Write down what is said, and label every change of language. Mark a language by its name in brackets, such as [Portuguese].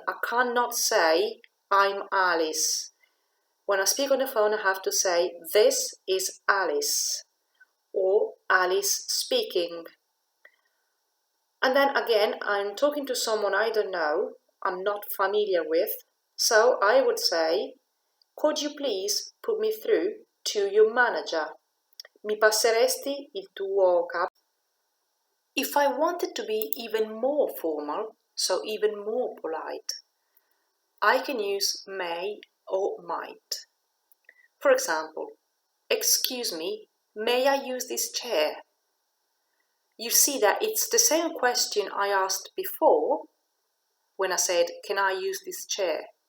[English] I cannot say, I'm Alice. When I speak on the phone, I have to say, this is Alice. Or Alice speaking. And then again, I'm talking to someone I don't know, I'm not familiar with, so I would say, could you please put me through to your manager? [Italian] Mi passeresti il tuo capo? [English] If I wanted to be even more formal, so even more polite, I can use may or might. For example, excuse me, may I use this chair? You see that it's the same question I asked before when I said, can I use this chair?